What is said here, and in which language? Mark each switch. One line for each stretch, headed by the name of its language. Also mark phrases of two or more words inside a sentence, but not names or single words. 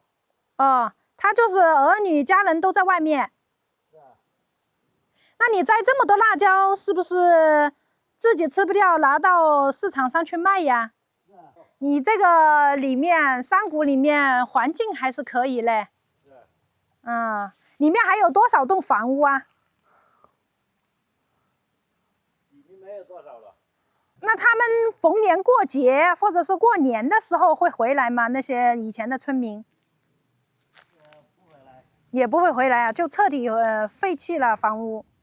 Chinese: 哦，他就是兒女家人都在外面。是啊。那你摘這麼多辣椒，是不是自己吃不掉，拿到市場上去賣呀？是啊。你這個裡面山谷裡面環境還是可以嘞。是啊。嗯，裡面還有多少棟房屋啊？沒有多少了。那他們逢年過節或者說過年的時候會回來嗎？那些以前的村民？不回來。也不會回來啊，就徹底廢棄了房屋。